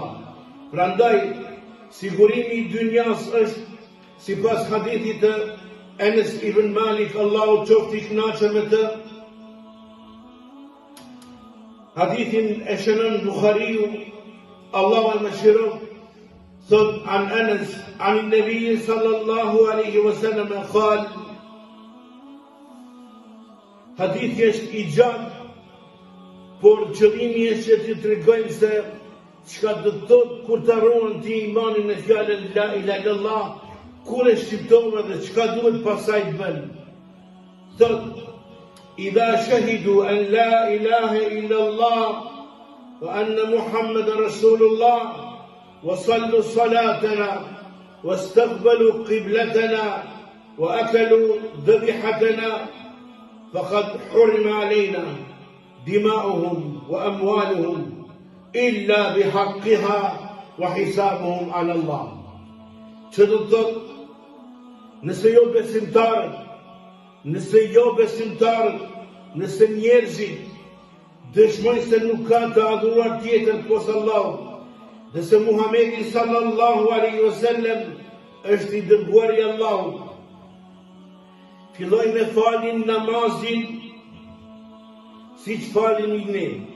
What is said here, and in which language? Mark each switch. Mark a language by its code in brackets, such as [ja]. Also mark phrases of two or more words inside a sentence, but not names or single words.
[sq] Prandaj, sigurimi i dynjas është, sipas hadithit të Enes ibn Malik, Allahu qoftë i kënaqur me të, hadithin e shënon Buhariu, Allahu e mëshiron, thot [ar] عن أنس عن النبي صلى الله عليه وسلم قال, [sq] hadithi është i gjatë, por qëllimi është që të tregojmë se çka do të thotë kur të harron ti imanin me fjalën [ar] لا إله إلا الله, [sq] kur e shqiptove dhe çka duhet pasaj të bën. Thot, [ar] إذا شهدوا أن لا إله إلا الله وأن محمدا رسول الله وصلوا صلاتنا واستقبلوا قبلتنا وأكلوا ذبيحتنا فقد حرمت علينا دماؤهم وأموالهم إلا بحقها وحسابهم على الله. [sq] Që do të thotë, nëse jo besimtarët, nëse njerëzit dëshmojnë se nuk ka të adhuruar tjetër posa Allahut, dhe se Muhamedi [ar] صلى الله عليه وسلم [sq] është i dërguari i Allahut, fillojnë me falin namazin si që falin i ne.